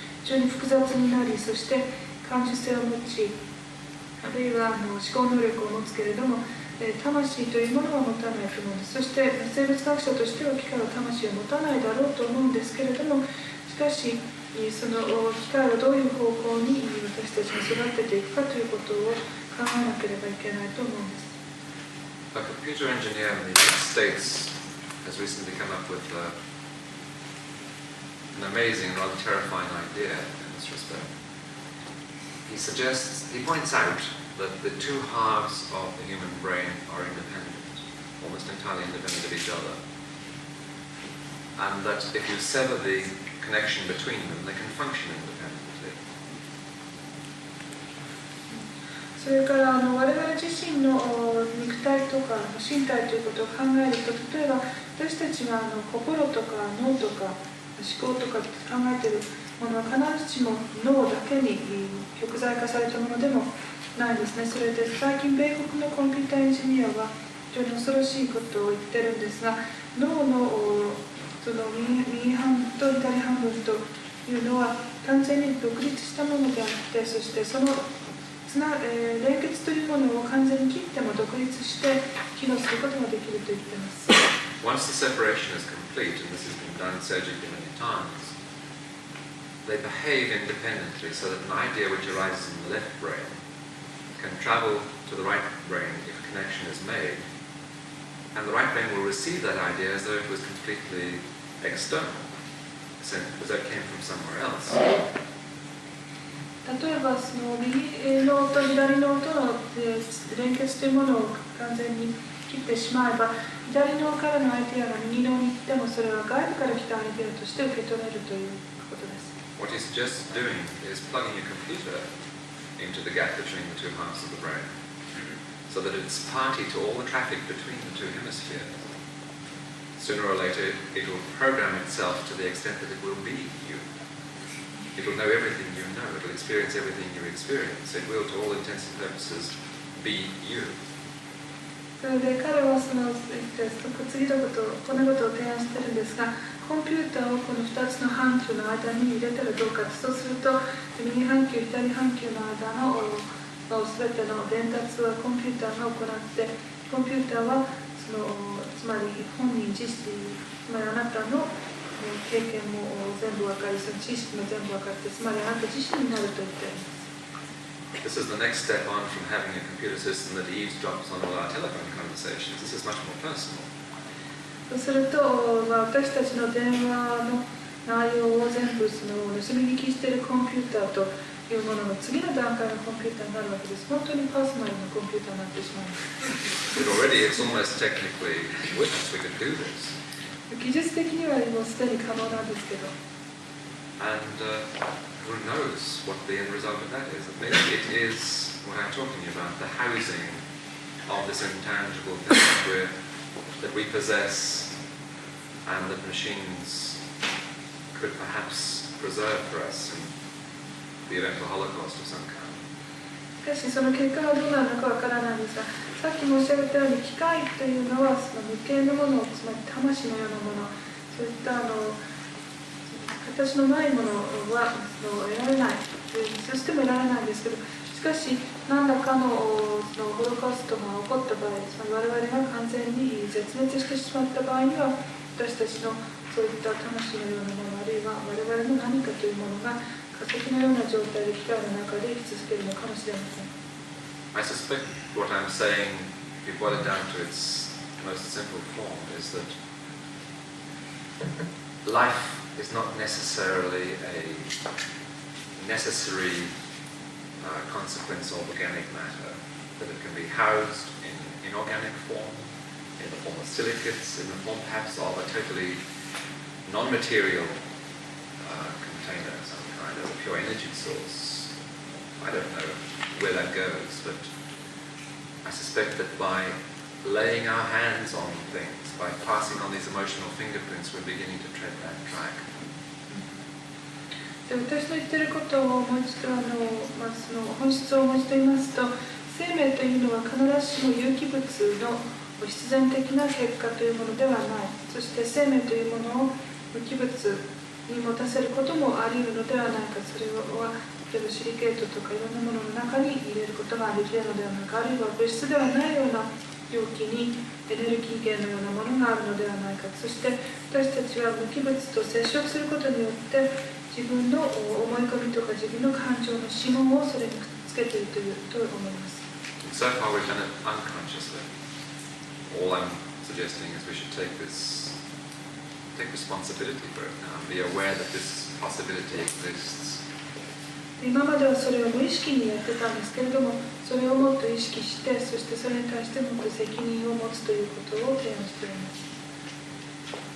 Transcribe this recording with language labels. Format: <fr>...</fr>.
<ja>非常に複雑になり、そして感受性を持ち、あるいは思考能力を持つけれども魂というものは持たないと思うんです。そして生物学者としては機械は魂を持たないだろうと思うんですけれども、しかしその機械をどういう方向に私たちが育てていくかということを考えなければいけないと思うんです。</ja> <en>A computer engineer in the United States has recently come up with an amazing, rather terrifying idea in this respect. He points out that the two halves of the human brain are independent, almost entirely independent of each other. And that if you sever the connection between them, they can function independently.</en> <ja>それから我々自身の肉体とか身体ということを考えると、例えば私たちが心とか脳とか思考とか考えているものは必ずしも脳だけに極材化されたものでもないんですね。それで最近米国のコンピューターエンジニアは非常に恐ろしいことを言ってるんですが、脳のその右半分と左半分というのは完全に独立したものであって、そしてその連結というものを完全に切っても独立して機能することができると言っています。</ja> <en>Once the separation is complete, and this has been done surgically many times, they behave independently so that an idea which arises in the left brain can travel to the right brain if a connection is made, and the right brain will receive that idea as though it was completely external, as though it came from somewhere else.</en> <ja>例えばその右脳と左脳との連結というものを完全に切ってしまえば、左脳からのアイデアが右脳に行ってもそれは外部から来たアイデアとして受け取れるということです。</ja> <en>What he's just doing is plugging a computer into the gap between the two halves of the brain, so that it's party to all the traffic between the two hemispheres. Sooner or later, it will program itself to the extent that it will be you. It will know everything you know. It will experience everything you experience. It will, to all intents and purposes, be you.</en> <ja>それで彼はその次のことをこんなことを提案してるんですが、コンピューターをこの2つの半球の間に入れたらどうか。そうすると右半球左半球の間の全ての伝達はコンピューターが行って、コンピューターはつまり本人自身、つまりあなたの経験も全部分かり、その知識も全部分かって、つまりあなた自身になると言っています。</ja> <en>This is the next step on from having a computer system that eavesdrops on all our telephone conversations. This is much more personal.</en> <ja>そうすると、私たちの電話の内容を全部盗み聞きしているコンピューターというものの次の段階のコンピューターになるわけです。本当にパーソナルなコンピューターになってしまいます。</ja> <en>But already it's almost technically witnessed we could do this.</en> <ja>技術的にはもうすでに可能なんですけど。</ja> <en>And who knows what the end result of that is? Maybe it is what I'm talking about, the housing of this intangible thing that we possess and that machines could perhaps preserve for us in the event of a Holocaust of some kind.</en> <ja>しかしその結果はどうなるのかわからないんですが、さっき申し上げたように機械というのはその無形のもの、つまり魂のようなもの、そういった形のないものは得られない、そしても得られないんですけど、しかし何らかのホロコーストが起こった場合、つまり我々が完全に絶滅してしまった場合には、私たちのそういった魂のようなもの、あるいは我々の何かというものが化石のような状態で機械の中で生き続けるのかもしれません。</ja> <en>I suspect what I'm saying, if you boil it down to its most simple form, is that life is not necessarily a necessary consequence of organic matter, that it can be housed in inorganic form, in the form of silicates, in the form perhaps of a totally non-material container, some kind of a pure energy source. I don't know where that goes, but I suspect that by laying our hands on things, by passing on these emotional fingerprints, we're beginning to tread that track.</en> <ja>で私の言っていることをもう一度その本質をもう一度言いますと、生命というのは必ずしも有機物の必然的な結果というものではない。そして生命というものを無機物に持たせることもあり得るのではないか。それは例えばシリケートとかいろんなものの中に入れることができるのではないか。あるいは物質ではないような容器にエネルギー源のようなものがあるのではないか。そして私たちは無機物と接触することによって自分の思い込みとか自分の感情の指紋をそれにくっつけていると思います。</ja> <en>So far we've done it unconsciously. All I'm suggesting is we should take responsibility for it now and be aware that this possibility exists.</en> <ja>今まではそれを無意識にやってたんですけれども、それをもっと意識して、そしてそれに対してもっと責任を持つということを提案しています。</ja>